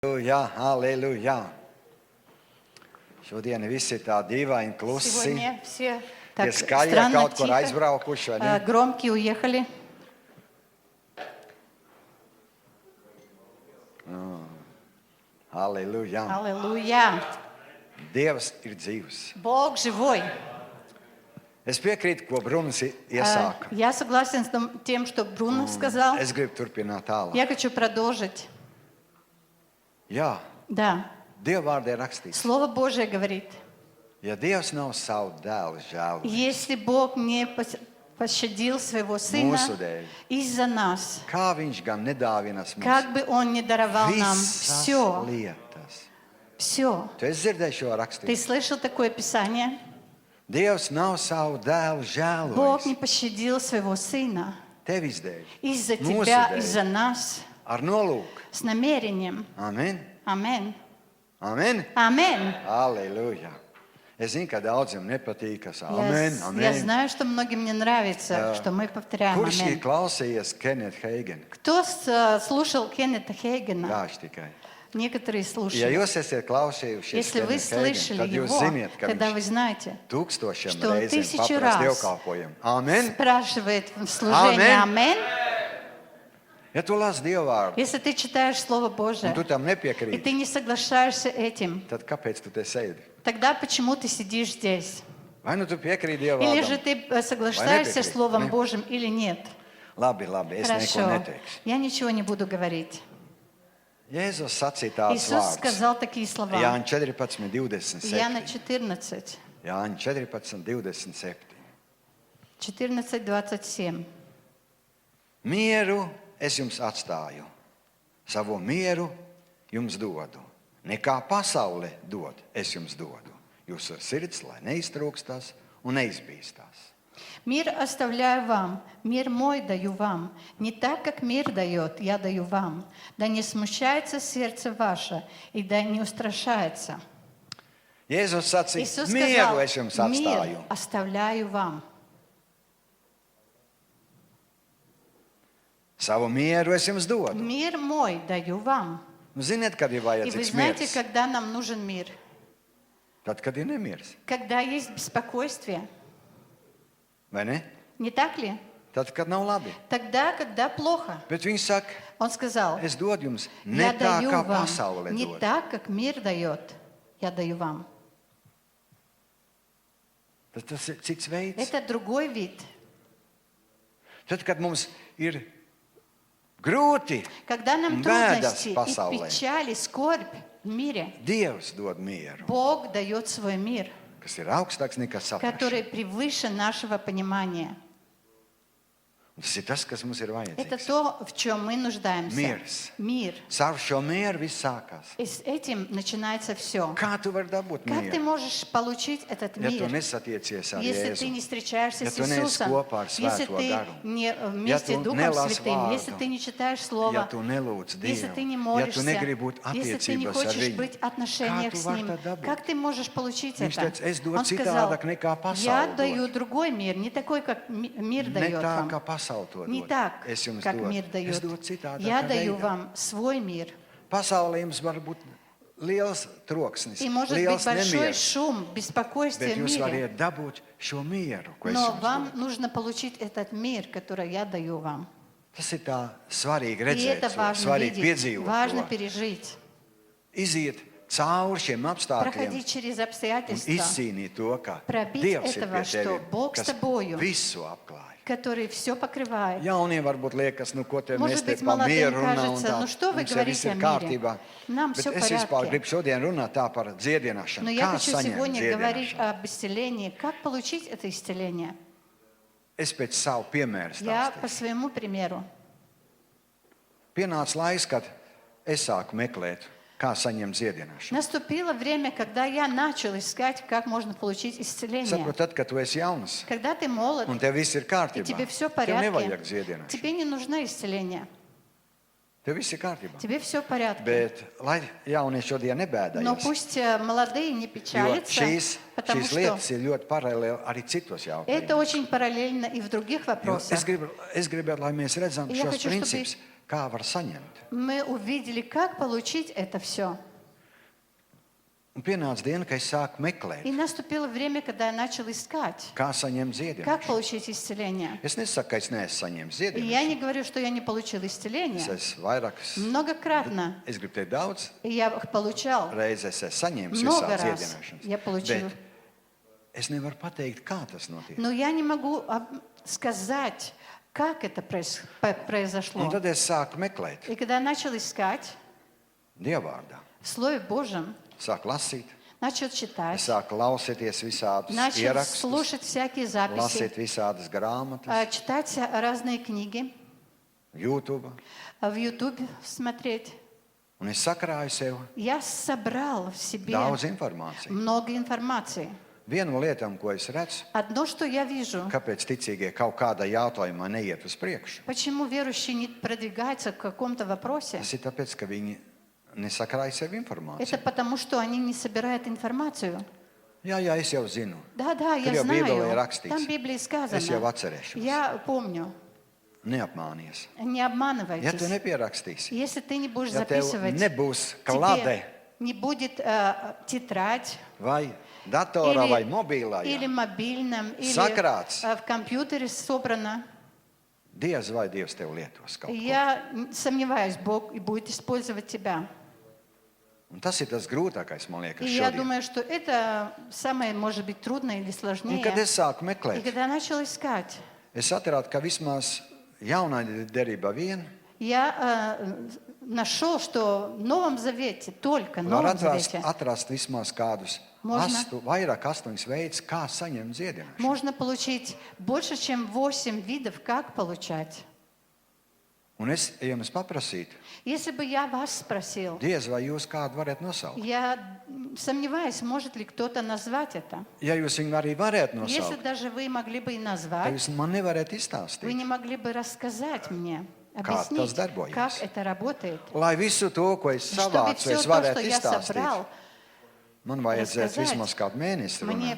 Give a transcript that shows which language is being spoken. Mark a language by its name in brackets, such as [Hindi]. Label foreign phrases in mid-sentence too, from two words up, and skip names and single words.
[Latvian] Halleluja, halleluja. Šodien visi tā dīvaini klusi. [Russian] Сегодня все так [Latvian] Tie skaļie [Russian] странно, [Latvian] kaut kur [Russian] тихо, [Latvian] aizbraukuši, vai ne? [Russian] громкие уехали. [Latvian] Halleluja. [Russian] Аллилуйя. [Latvian] Dievs ir dzīvs. [Russian] Бог живой. [Latvian] Es piekrītu, ko Brunis iesāka. [Russian] Я согласен с тем, что Бруно сказал. [Latvian] Es gribu turpināt tālāk. [Russian] Я хочу продолжить. [Latvian] Jā, [Russian] Да. [Latvian] Dieva vārdē rakstīts. [Russian] Слово Божие говорит, [Latvian] Ja Dievs nav savu dēlu žēl, [Russian] если Бог не пощадил своего Сына [Latvian] mūsu dēļ, [Russian] из-за нас, [Latvian] kā viņš gan nedāvinas mums [Russian] как бы Он не даровал нам [Latvian] visas [Russian] все, [Latvian] lietas. [Russian] все. [Latvian] Tu esi dzirdējis šo [Russian] Ты [Latvian] rakstītu? [Russian] слышал такое Писание? [Latvian] Dievs nav savu dēlu [Russian] Бог не [Latvian] žēlojis [Russian] пощадил своего Сына [Latvian] tevis dēļ, [Russian] из-за [Latvian] mūsu [Russian] тебя, [Latvian] dēļ, [Russian] из-за нас, [Latvian] ar nolūku. [Russian] с намерением. [Latvian] Amen. [Russian] Аминь. [Latvian] Amen. [Russian] Аминь. [Latvian] Halleluja. Es zinu, ka daudziem nepatīk, kas amen, [Russian] Я [Latvian] amen. [Russian] знаю, что многим не нравится, что мы повторяем [Latvian] Kurš ir [Russian] аминь. [Latvian] klausījies Kenneth Hagin? [Russian] Кто слушал Кеннета Хейгена? [Latvian] Daži tikai. [Russian] Некоторые [Latvian] Ja [Russian] слушали. [Latvian] jūs esat klausījušies [Russian] Если вы [Latvian] Kenneth Hagin, [Russian] слышали [Latvian] tad jūs [Russian] его, [Latvian] ziniet, ka [Russian] тогда вы [Latvian] viņš [Russian] знаете, [Latvian] tūkstošiem [Russian] что [Latvian] reizēm [Russian] 1000 [Latvian] paprasti [Russian] раз [Latvian] dievkalpojumu. Amen. [Russian] спрашивает в служении Аминь. аминь. [Latvian] Ja tu lasi Dievu vārdu, [Russian] Если ты читаешь Слово [Latvian] un [Russian] Божие, [Latvian] tu tam [Russian] и [Latvian] nepiekrīti, [Russian] ты не соглашаешься этим, [Latvian] tad kāpēc tu te sēdi? [Russian] тогда почему ты сидишь здесь? [Latvian] Vai nu tu piekrīti Dievu [Russian] Или же [Latvian] vārdam? [Russian] ты соглашаешься неприкрыть, Словом не? Божьим или нет? [Latvian] Labi, labi, es neko [Russian] Хорошо. [Latvian] neteikšu. [Russian] Я ничего не буду говорить. [Latvian] Jēzus sacīja tādus [Russian] Иисус [Latvian] vārdus. [Russian] сказал такие слова. [Latvian] Jāņa 14, [Russian] Иоанна [Latvian] 27. [Russian] 14, [Latvian] Jāņa 14, 27. [Russian] 14, 27. [Latvian] Mieru es jums atstāju, savu mieru jums dodu. Nekā pasaule dod, es jums dodu. Jūsu sirds, lai neiztrūkstās un neizbīstās. [Russian] Мир оставляю вам, мир мой даю вам. Не так, как мир дает, я даю вам. Да не смущается сердце ваше, и да не устрашается. [Latvian] Jēzus sacīja, [Russian] Иисус [Latvian] mieru [Russian] сказал, [Latvian] es jums [Russian] мир [Latvian] atstāju. [Russian] оставляю вам. [Latvian] Savu mieru es jums dodu. [Russian] Мир мой даю вам. [Latvian] Ziniet, kad ir [Russian] И вы [Latvian] vajadzīgs [Russian] знаете, [Latvian] miers? [Russian] когда нам нужен мир? [Latvian] Tad, kad ir nemieris. [Russian] Когда есть беспокойствие. [Latvian] Vai ne? [Russian] Не так ли? [Latvian] Tad, kad nav labi. [Russian] Тогда, когда плохо. [Latvian] Bet viņš saka, [Russian] Он сказал, [Latvian] es dodu jums ne [Russian] я [Latvian] tā, [Russian] даю [Latvian] kā [Russian] вам [Latvian] pasaule [Russian] не [Latvian] dod. [Russian] так, как мир дает. Я даю вам. [Latvian] Tad tas ir cits veids. [Russian] Это другой вид. [Latvian] Tad, kad mums ir grūti, [Russian] Когда нам [Latvian] Бедас [Russian] трудности и [Latvian] pasaulē. [Russian] печали, скорбь в мире, [Latvian] Dievs dod mieru, [Russian] Бог дает свой мир, [Latvian] kas ir augstāks nekā [Russian] который [Latvian] saprašana. [Russian] превыше нашего понимания. [Latvian] Tas ir tas, kas mums ir [Russian] Это [Latvian] vajadzīgs. [Russian] то, в чем мы нуждаемся. [Latvian] Miers. [Russian] Мир. [Latvian] Caur šo mieru viss sākās. [Russian] И с этим начинается все. [Latvian] Kā tu vari dabūt [Russian] Как ты [Latvian] mieru? [Russian] можешь получить этот [Latvian] Ja tu [Russian] мир, [Latvian] nesatiecies ar [Russian] если ты [Latvian] Jēzu, [Russian] не встречаешься [Latvian] Ja [Russian] с [Latvian] tu neesi [Russian] Иисусом, [Latvian] kopā ar [Russian] если [Latvian] Svēto [Russian] ты [Latvian] garu, [Russian] не вместе [Latvian] Ja tu [Russian] Духом [Latvian] nelasi [Russian] Святым, [Latvian] vārdu, [Russian] если ты не читаешь [Latvian] ja [Russian] Слово, [Latvian] tu nelūdz [Russian] если ты не [Latvian] Dievu, ja [Russian] молишься, [Latvian] tu negribi būt [Russian] если ты не [Latvian] attiecībās ar [Russian] хочешь [Latvian] viņu, [Russian] быть в [Latvian] kā [Russian] отношениях [Latvian] tu [Russian] с [Latvian] vari [Russian] Ним, [Latvian] to dabūt? [Russian] как ты можешь получить [Latvian] Viņš [Russian] это? [Latvian] teica, es dodu [Russian] Он сказал, [Latvian] citādāk nekā [Russian] я [Latvian] pasaule [Russian] даю [Latvian] dod. [Russian] другой мир, не такой, как мир [Latvian] Ne [Russian] дает [Latvian] tā, [Russian] вам. [Latvian] kā pasaule to [Russian] Не [Latvian] dod. [Russian] так, [Latvian] Es jums [Russian] как [Latvian] dodu. [Russian] мир [Latvian] Es [Russian] дает. [Latvian] dodu citādākā [Russian] Я даю [Latvian] veidā. [Russian] вам свой мир. [Latvian] Pasaulē jums var būt liels troksnis, [Russian] И может быть [Latvian] liels [Russian] большой [Latvian] nemieris, [Russian] шум, беспокойствие [Latvian] bet [Russian] в [Latvian] jūs [Russian] мире. [Latvian] variet dabūt šo mieru, ko es [Russian] Но [Latvian] jums [Russian] вам [Latvian] dodu. [Russian] нужно получить этот мир, который я даю вам. [Latvian] Tas ir tā svarīgi [Russian] И [Latvian] redzēt, [Russian] это важно [Latvian] svarīgi [Russian] видеть, [Latvian] piedzīvot [Russian] важно [Latvian] to. [Russian] пережить. [Latvian] Iziet cauri šiem apstākļiem [Russian] Проходить через [Latvian] un [Russian] обстоятельства, [Latvian] izcīnīt to, ka [Russian] Пробить [Latvian] Dievs ir [Russian] этого, [Latvian] pie [Russian] что [Latvian] tevis, [Russian] Бог с [Latvian] kas [Russian] тобою. [Latvian] visu apklāj. [Russian] который все покрывает. [Latvian] Jauniem varbūt liekas, nu ko te mēs [Russian] Может [Latvian] te [Russian] быть, [Latvian] par [Russian] молодым [Latvian] mieru runājam un [Russian] кажется, [Latvian] tā. [Russian] ну что вы [Latvian] Mums jau viss [Russian] говорите [Latvian] ir [Russian] о мире? [Latvian] kārtībā. [Russian] Нам [Latvian] Bet [Russian] все в [Latvian] es vispār gribu [Russian] порядке. [Latvian] šodien runāt tā par dziedināšanu. [Russian] Но [Latvian] Kā [Russian] я хочу [Latvian] saņemt [Russian] сегодня говорить [Latvian] dziedināšanu? [Russian] об исцелении. Как получить это исцеление? [Latvian] Es pēc savu piemēru [Russian] Я по [Latvian] stāstīšu. [Russian] своему примеру. [Latvian] Pienāca laiks, kad es sāku meklēt, kā saņemt dziedināšanu. [Russian] Наступило время, когда я начал искать, как можно получить исцеление. [Latvian] Saprotu, tad, kad tu esi jauns [Russian] Когда ты молод, [Latvian] un tev viss ir [Russian] и [Latvian] kārtībā, [Russian] тебе все в [Latvian] tev nevajag [Russian] порядке, [Latvian] dziedināšanu. [Russian] тебе не нужно исцеление. [Latvian] Tev viss ir kārtībā. [Russian] Тебе все в порядке. [Latvian] Bet, lai jaunieši šodien [Russian] Но [Latvian] nebēdājas, [Russian] пусть молодые не [Latvian] jo [Russian] печалятся, [Latvian] šīs [Russian] потому что [Latvian] lietas ir ļoti paralēli arī citos [Russian] это [Latvian] jautājumos. [Russian] очень параллельно и в других [Latvian] Jo [Russian] вопросах. [Latvian] es gribētu, lai mēs redzam [Russian] Я [Latvian] šos [Russian] хочу, чтобы [Latvian] principus, kā var saņemt. [Russian] Мы увидели, как получить это все. [Latvian] Un pienāca diena, kad es sāku meklēt, [Russian] И наступило время, когда я начал искать, [Latvian] kā saņemt [Russian] как [Latvian] dziedināšanu. [Russian] получить исцеление. [Latvian] Es nesaku, ka es neesmu saņēmis [Russian] И я не [Latvian] dziedināšanu. [Russian] говорю, что я не получил [Latvian] Es [Russian] исцеление. [Latvian] esmu vairākas, [Russian] Многократно [Latvian] es gribu teikt daudz, [Russian] я их получал. [Latvian] reizes esmu saņēmis [Russian] Много [Latvian] visādas [Russian] раз [Latvian] dziedināšanas. [Russian] я получил. [Latvian] Bet es nevaru pateikt, kā tas notiek. [Russian] Но я не могу сказать, как это [Latvian] Un [Russian] произошло. [Latvian] tad es sāku meklēt [Russian] И когда я начал искать [Latvian] Dievvvārdā. [Russian] в Слове Божьем, [Latvian] Sāku lasīt, [Russian] начал [Latvian] es [Russian] читать, [Latvian] sāku klausīties visādus [Russian] начал [Latvian] ierakstus, [Russian] слушать всякие записи, [Latvian] lasīt visādas grāmatas, [Russian] читать разные книги, [Latvian] YouTube. [Russian] в YouTube смотреть. [Latvian] Un es sakrāju sev [Russian] Я собрал в себе [Latvian] daudz informācijas. [Russian] много информации. [Latvian] Viena no lietām, ko es redzu, [Russian] Одно, что я вижу, [Latvian] kāpēc ticīgie kaut kādā jautājumā neiet uz priekšu, [Russian] почему верующие не продвигаются в каком-то вопросе, [Latvian] tas ir tāpēc, ka viņi nesakrāja sev [Russian] это [Latvian] informāciju. [Russian] потому, что они не собирают информацию. [Latvian] Jā, es jau zinu. [Russian] Да, я [Latvian] Tur jau Bībelē [Russian] знаю. [Latvian] rakstīts. [Russian] Там в Библии [Latvian] Es jau [Russian] сказано. [Latvian] atcerēšos. [Russian] Я помню. [Latvian] Neapmānies. [Russian] Не [Latvian] Ja tu [Russian] обманывайтесь. [Latvian] nepierakstīsi, [Russian] Если ты не будешь [Latvian] ja tev [Russian] записывать, [Latvian] nebūs klāte [Russian] тебе не будет тетрадь [Latvian] vai datorā vai mobilā, [Russian] или мобильном, или [Latvian] Sakrāts. [Russian] в компьютере собрано, [Latvian] Dievs vai Dievs tev lietos kaut ko. [Russian] я сомневаюсь, Бог и будет использовать тебя. [Latvian] Un tas ir tas grūtākais, man liekas, [Russian] И я [Latvian] šodien. [Russian] думаю, что это самое, может быть, трудное или [Latvian] Un, [Russian] сложнее. [Latvian] kad es sāku [Russian] И [Latvian] meklēt, [Russian] когда я начал искать, [Latvian] es atradu, ka vismaz jaunā derībā vien [Russian] я нашел, что в Новом Завете, только в [Latvian] var [Russian] Новом [Latvian] atrast, [Russian] Завете, [Latvian] atrast vismaz kādus [Russian] Можно. [Latvian] vairāk 8 veidus, kā saņemt dziedināšanu. [Russian] можно получить больше, чем 8 видов, как получать. [Latvian] Un es jums paprasītu, [Russian] Если бы я вас спросил, [Latvian] diez vai jūs kādu varat nosaukt. [Russian] я сомневаюсь, может ли кто-то назвать это. [Latvian] Ja jūs viņu arī varētu [Russian] Если [Latvian] nosaukt, [Russian] даже вы могли бы и [Latvian] tad [Russian] назвать, [Latvian] jūs man nevarat [Russian] вы [Latvian] izstāstīt, [Russian] не могли бы рассказать мне, [Latvian] tas [Russian] объяснить, [Latvian] darbojas. [Russian] как это работает. [Latvian] lai visu to, ko es [Russian] Чтобы [Latvian] savācu, [Russian] все [Latvian] es [Russian] то, [Latvian] varētu [Russian] что я [Latvian] izstāstīt. [Russian] собрал, [Latvian] Man vajadzētu [Russian] рассказать. [Latvian] vismaz kādu mēnesi [Russian] мне